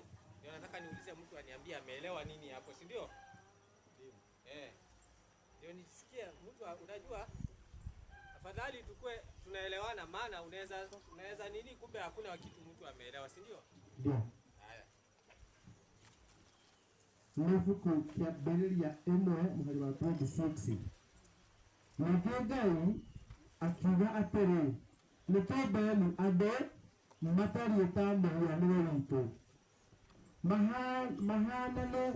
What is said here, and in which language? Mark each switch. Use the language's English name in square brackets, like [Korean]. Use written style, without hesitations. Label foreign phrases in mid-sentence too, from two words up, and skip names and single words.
[Swahili] Ndio nataka niulize mtu aniambie ameelewa nini hapo, si ndio? Ndio nisikie mtu unajua, afadhali tukue tunaelewana, maana unaweza nini kumbe hakuna kitu mtu ameelewa, si ndio? Ndio. Haya. [Kikuyu] Nifuku kia Biblia imwe muhari wa 26. Nake Ngai akiuga atĩrĩ, nĩtũmbeni andũ matariĩ ta mũhianĩre witũ, mahanane